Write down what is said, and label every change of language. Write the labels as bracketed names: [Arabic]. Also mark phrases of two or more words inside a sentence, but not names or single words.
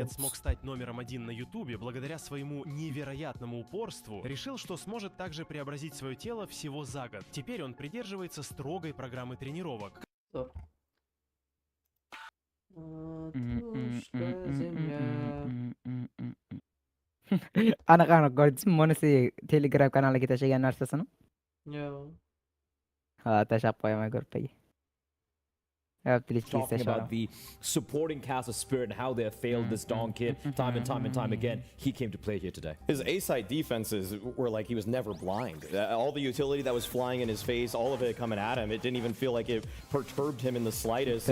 [Russian] лет смог стать номером 1 на Ютубе благодаря своему невероятному упорству, решил, что сможет также преобразить свое тело всего за год. Теперь он придерживается строгой программы тренировок. Матушка земля. [Uzbek] Anaqa ko'rdingizmi? Monisi Telegram kanaliga tashlagan narsasini? Yo. Ha, tashlab qo'yaman ko'rpaga. [English] Talking about the supporting cast of Spirit and how they have failed this Dawn kid time and time again. He came to play here today. His A-side defenses were like he was never blind. All the utility that was flying in his face, all of it coming at him, it didn't even feel like it perturbed him in the slightest.